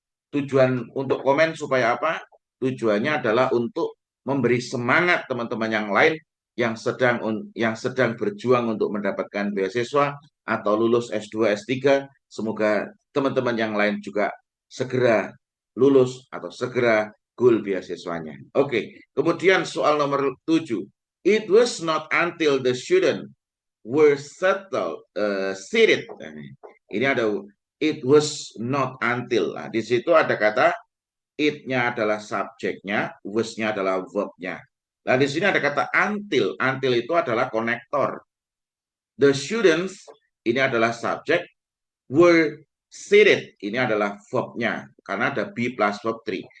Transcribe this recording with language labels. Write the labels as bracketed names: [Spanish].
[Indonesian] Tujuan untuk komen supaya apa? Tujuannya adalah untuk memberi semangat teman-teman yang lain yang sedang berjuang untuk mendapatkan beasiswa atau lulus S2, S3. Semoga teman-teman yang lain juga segera lulus atau segera goal beasiswanya. Oke, kemudian soal nomor 7. [English] It was not until the student were seated. [Indonesian] Ini ada [English] it was not until. [Indonesian] Nah, di situ ada kata it-nya adalah subjeknya, was-nya adalah verb-nya. Nah, di sini ada kata until. Until itu adalah konektor. The students ini adalah subjek. Were seated ini adalah verbnya karena ada be plus verb 3.